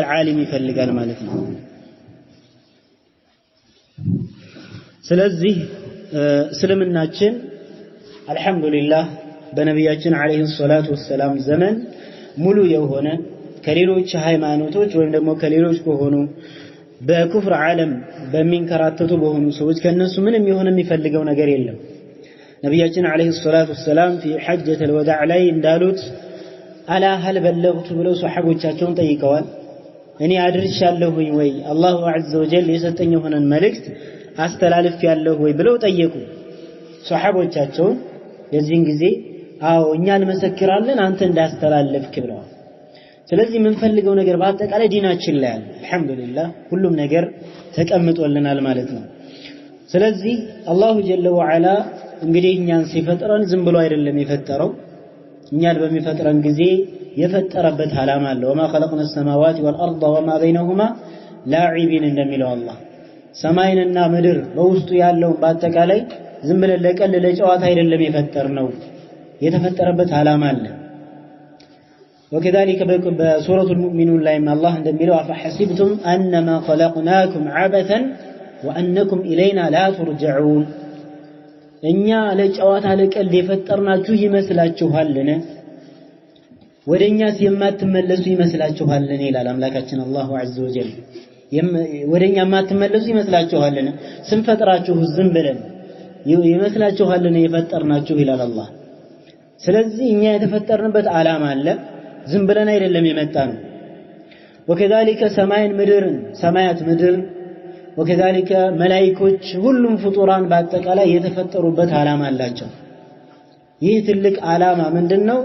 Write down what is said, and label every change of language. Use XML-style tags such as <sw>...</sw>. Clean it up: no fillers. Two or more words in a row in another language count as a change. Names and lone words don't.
<am>ዓሊም ይፈልጋል ማለት ነው። ስለዚህ እስልምናችን አልহামዱሊላህ በነብያችን</am> <ar>عليه الصلاة والسلام</ar> <am>ዘመን ሙሉ የሆነ ከሌሎች ሃይማኖቶች ወይም ደግሞ ከሌሎች ከሆኑ በኩፍር ዓለም በሚንከራተቱ በሆኑ ሰዎች ከነሱ ምንም የሆነ የሚፈልገው ነገር የለም። ነብያችን</am> <ar>عليه الصلاة والسلام في حجة الوداع</ar> <am>ላይ እንዳሉት አላ</am> <ar>هل بلغت</ar> <am>ብለው ሱሐቦቻቸውን ጠይቀዋል። እኔ አድርሻለሁ ወይ</am> <ar>الله عز وجل</ar> <am>የሰጠኝ የሆነን መልእክት አስተላልፍ ያለሁ ወይ ብለው ጠየቁ ሱሐቦቻቸውን። የዚህን ጊዜ አዎ እኛ እንመሰክራለን አንተ እንዳስተላለፍክ ብለዋል። ስለዚህ የምንፈልገው ነገር በአጠቃላይ ዲናችን ላይ አለ። አልহামዱሊላህ ሁሉም ነገር ተቀምጦልናል ማለት ነው። ስለዚህ</am> <ar>الله جل وعلا</ar> <am>እንግዲህ እኛን ሲፈጥረን ዝም ብሎ አይደለም የፈጠረው። እኛን በሚፈጥረን ጊዜ የፈጠረበት ዓላማ አለ። ወማ</am> <ar>خلقنا السماوات والارض وما بينهما لاعبين</ar> <am>እንደሚለው አላህ ሰማይንና ምድር በውስጡ ያለው በአጠቃላይ ዝም ብለን ለቀል ለጨዋታ አይደለም የፈጠርነው፣ የተፈጠረበት ዓላማ አለ።</am> <ar>وكذلك بسورة المؤمنون لا يم الله እንደሚለው أفحسبتم أنما خلقناكم عبثا وأنكم إلينا لا ترجعون</ar> <am>እኛ ለጨዋታ ለቀልድ የፈጠርናችሁ ይመስላችኋልን? ወደኛስ የማትመለሱ ይመስላችኋልን? ይላል አምላካችን</am> <ar>الله عز وجل።</ar> <am>ወደኛ የማትመለሱ ይመስላችኋልን? ስንፈጥራችሁ ዝም ብለን ይመስላችኋልን የፈጠርናችሁ ይላል አላህ። ስለዚህ እኛ የተፈጠርንበት ዓላማ አለ፣ ዝም ብለን አይደለም የመጣነው። وكذلك ሰማይን ምድርን ሰማያት ምድር وكذلك መላእክቶች ሁሉም ፍጡራን በአጠቃላይ የተፈጠሩበት ዓላማ አላቸው። ይህ ትልቅ ዓላማ ምንድነው?</am>